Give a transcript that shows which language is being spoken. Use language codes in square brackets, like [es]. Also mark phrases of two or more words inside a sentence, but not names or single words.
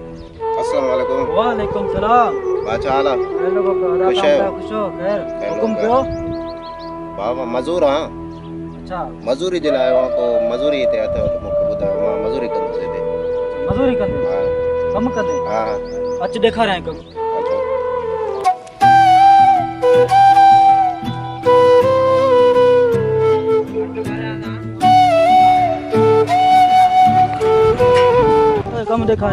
[sd] अस्सलाम वालेकुम। वालेकुम सलाम। बाचा आला हेलो बाबा, खुश है? खुश हो? खैर, खैर हुकुम हो करो। बाबा मजूर हां अच्छा, मजूरी जे लाइ आहियां को मजूरी हिते अथव त मूंखे ॿुधायो मां मजूरी कंदुसि हिते। मजूरी कंदे, हा कम कंदे। हा अच ॾेखारियां कम। अचो। कम ॾेखारियां।